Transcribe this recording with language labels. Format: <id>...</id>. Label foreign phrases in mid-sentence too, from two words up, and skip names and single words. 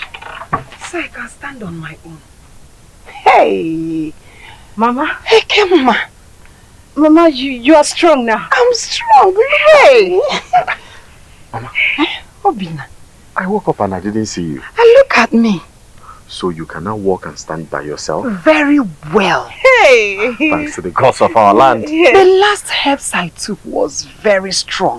<en>So I can stand on my own. Hey, Mama. Hey, Mama. Mama, you are strong now. I'm strong. Hey. Mama. Obinna. I woke up and I didn't see you. And look at me. So you can now walk and stand by yourself? Very well. Hey! Thanks to the gods of our land. The last herbs I took was very strong.</en>